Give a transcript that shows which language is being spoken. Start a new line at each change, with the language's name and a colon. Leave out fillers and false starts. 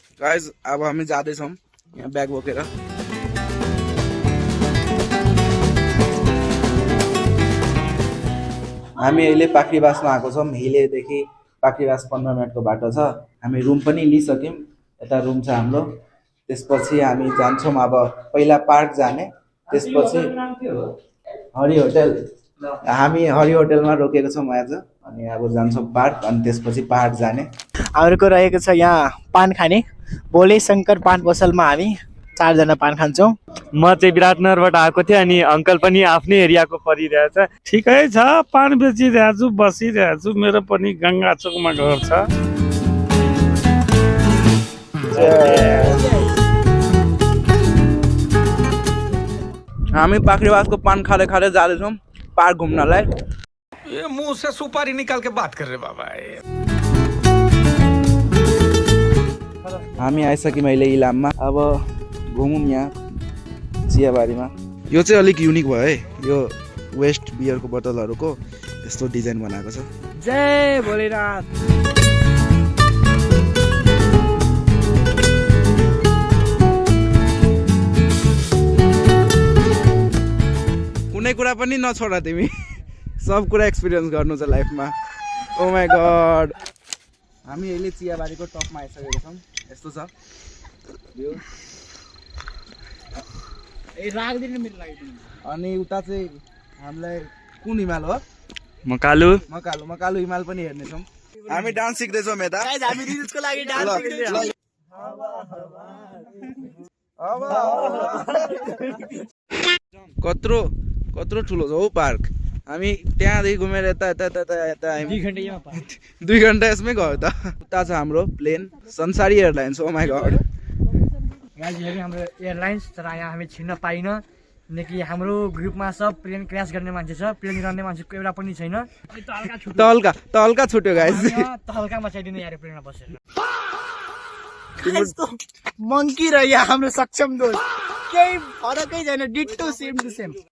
Nepali: Guys अब हामी जाँदैछौँ यहाँ ब्याग बोकेर। हामी अहिले पाखरीबासमा आएको छौँ। हिलेदेखि पाखरीबास 15 मिनटको बाटो छ। हामी रुम पनि लिइसक्यौँ, यता रुम छ हाम्रो। त्यसपछि हामी जान्छौँ अब पहिला पार्क जाने, त्यसपछि हरि होटल। हामी हरि होटलमा रोकेको छौँ आज अनि अब जान्छौँ पार्क अनि त्यसपछि पाहाड जाने। हाम्रो रहेको छ यहाँ पान खाने भोले शङ्कर पान पसलमा हामी 4 जना पान खान्छौँ। म चाहिँ विराटनगरबाट आएको थिएँ अनि अङ्कल पनि आफ्नै एरियाको परिरहेछ। ठिकै छ, पान बेचिरहेको छु, बसिरहेको छु। मेरो पनि गङ्गा चोकमा घर छ। हामी पाखरीबासको पान खाँदै खाँदै जाँदैछौँ पार्क घुम्नलाई।
Hindi: ये मुंह से सुपारी निकाल के बात कर रहे बाबा।
Nepali: हामी आइसक्यौँ अहिले इलाममा। अब घुमौँ यहाँ चियाबारीमा। यो चाहिँ अलिक युनिक भयो है, यो वेस्ट बियरको बोतलहरूको यस्तो डिजाइन बनाएको छ। जय भोलेनाथ। कुनै कुरा पनि नछोड तिमी, सब कुरा एक्सपिरियन्स गर्नु छ लाइफमा। ओ माई गड। हामी अहिले चियाबारीको टपमा आइसकेको छौँ। यस्तो छ भ्यू। अनि उता चाहिँ हामीलाई कुन हिमाल हो? मकालु मकालु हिमाल पनि हेर्नेछौँ। हामी डान्स सिक्दैछौँ यता। हामी रिल्सको लागि डान्स सिक्दैछौँ। कत्रो कत्रो ठुलो छ हौ पार्क। हामी त्यहाँदेखि घुमेर यता यता यता यता 2 घन्टा यसमै गयो त। उता छ हाम्रो प्लेन संसारी एयरलाइन्स। Oh my God. हाम्रो एयरलाइन्स तर यहाँ हामी छिर्न पाइनँ किनकि हाम्रो ग्रुपमा सब प्लेन क्रास गर्ने मान्छे छ, प्लेन गर्ने मान्छेको एउटा पनि छैन। तल्का छुट्यो गाइस। हल्का मचाइदिनु यार प्लेनमा बसेर। मङ्की र यहाँ हाम्रो सक्षम दोस्त केही फरकै छैन, डिट्टो सेम टु सेम।